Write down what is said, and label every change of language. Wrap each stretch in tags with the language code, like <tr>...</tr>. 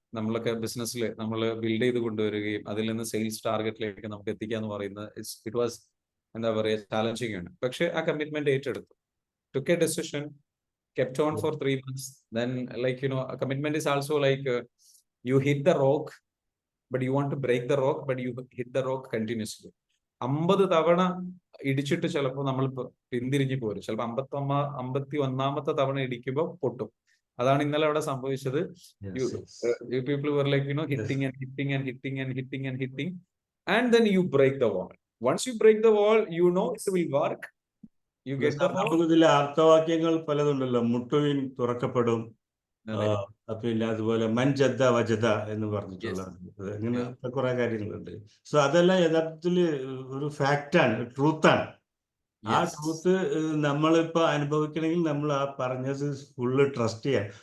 <ml>നമ്മളൊക്കെ ബിസിനസ്സിൽ നമ്മൾ ബിൽഡ് ചെയ്ത് കൊണ്ടുവരികയും അതിൽ നിന്ന് സെയിൽസ് ടാർഗറ്റിലേക്ക് നമുക്ക് എത്തിക്കുക എന്ന് പറയുന്നത് ഇറ്റ് വാസ് എന്താ പറയുക ചാലഞ്ചിങ് ആണ്. പക്ഷെ ആ കമ്മിറ്റ്മെന്റ് ഏറ്റെടുത്തു.</ml> <en>took a decision, kept on for 3 months. Then, like, a commitment is also like you hit the rock, but you want to break the rock, but you hit the rock continuously.</en> <ml>50 തവണ ഇടിച്ചിട്ട് ചിലപ്പോൾ നമ്മൾ പിന്തിരിഞ്ഞു പോരും. ചിലപ്പോൾ 51ാമത്തെ തവണ ഇടിക്കുമ്പോൾ പൊട്ടും. അതാണ് ഇന്നലെ അവിടെ സംഭവിച്ചത്.</ml> <en>You people were like, hitting and hitting and hitting and hitting and hitting, and then you break the wall. Once you break the wall, it will work. You get the wall.</en> <ml>ഇതിലെ ആപ്തവാക്യങ്ങൾ പലതുണ്ടല്ലോ. മുട്ടുവിൻ തുറക്കപ്പെടും, പിന്നെ അതുപോലെ മൻജദ്ദ വജദ എന്ന് പറഞ്ഞിട്ടുള്ള അങ്ങനത്തെ കുറെ കാര്യങ്ങളുണ്ട്. So അതെല്ലാം യഥാർത്ഥത്തിൽ ഒരു ഫാക്റ്റാണ്, ട്രൂത്താണ്. ആ ട്രൂത്ത് നമ്മളിപ്പോ അനുഭവിക്കണമെങ്കിൽ നമ്മൾ ആ പറഞ്ഞത് ഫുള്ള് ട്രസ്റ്റ് ചെയ്യാം.</ml>